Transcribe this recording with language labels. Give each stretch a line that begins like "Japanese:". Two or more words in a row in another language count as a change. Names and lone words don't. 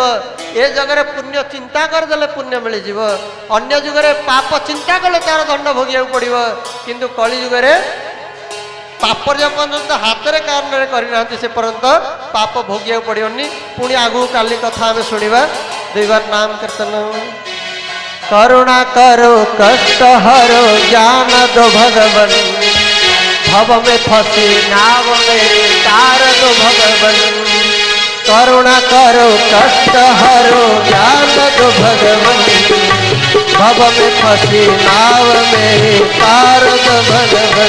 Odia: ଏ ଯୁଗରେ ପୁଣ୍ୟ ଚିନ୍ତା କରିଦେଲେ ପୁଣ୍ୟ ମିଳିଯିବ। ଅନ୍ୟ ଯୁଗରେ ପାପ ଚିନ୍ତା କଲେ ତାର ଦଣ୍ଡ ଭୋଗିବାକୁ ପଡିବ। କିନ୍ତୁ କଳି ଯୁଗରେ ପାପ ଯେପର୍ଯ୍ୟନ୍ତ ହାତରେ କାନରେ କରିନାହାନ୍ତି ସେ ପର୍ଯ୍ୟନ୍ତ ପାପ ଭୋଗିବାକୁ ପଡିବନି। ପୁଣି ଆଗକୁ କାଲି କଥା ଆମେ ଶୁଣିବା। 2 ବାର ନାମ କୀର୍ତ୍ତନ।
Hindi: करुणा करो कष्ट हरो ज्ञान दो भगवन, भव में फंसी नाव मेरे तार दो भगवन। करुणा करो कष्ट हरो ज्ञान दो भगवन, भव में फंसी नाव मेरे तार दो भगवन।